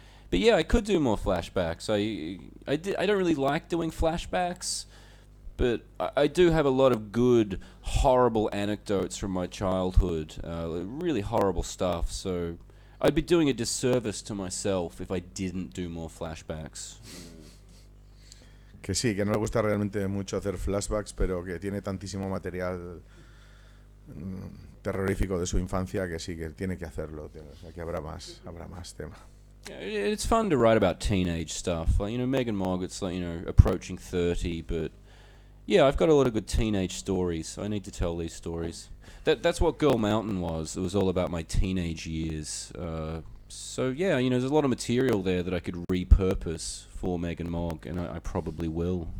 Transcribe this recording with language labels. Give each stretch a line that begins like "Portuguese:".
English: But yeah, I could do more flashbacks. I don't really like doing flashbacks. But I do have a lot of good, horrible anecdotes from my childhood, really horrible stuff, so I'd be doing a disservice to myself if I didn't do more flashbacks.
Spanish: Que sí, que no le gusta realmente mucho hacer flashbacks, pero que tiene tantísimo material terrorífico de su infancia que sí, que tiene que hacerlo. O sea, que habrá más tema.
English: Yeah, it's fun to write about teenage stuff. Megan Mogg, it's approaching 30, but yeah, I've got a lot of good teenage stories. I need to tell these stories. That's what Girl Mountain was. It was all about my teenage years. So yeah, you know, there's a lot of material there that I could repurpose for Meg and Mog, and I probably will.